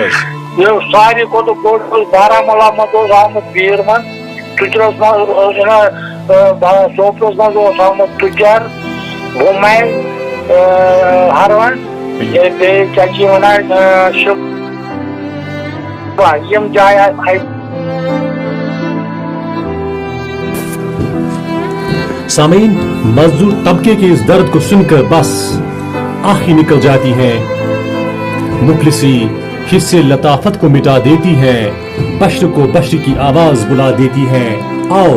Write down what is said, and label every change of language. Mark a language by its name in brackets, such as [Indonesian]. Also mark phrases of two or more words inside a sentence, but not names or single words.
[Kashmiri] یہ ساروی کھۄتہٕ بوٚڑ اوس بارہمولہ منٛز اوس آمُت بیٖرمن ٹُچرس منٛز اوس سوپرس منٛز اوس آمُت ٹُچر بُمَل ہرون بیٚیہِ کیٛاہ چھِ ونان یم جایہِ آسہٕ [Urdu] سامعین مزدور طبقے کے اس درد کو سن کر بس آہ ہی نکل جاتی ہے مفلسی حصے لطافت کو مٹا دیتی ہے بشر کو بشر کی آواز بلا دیتی ہے آؤ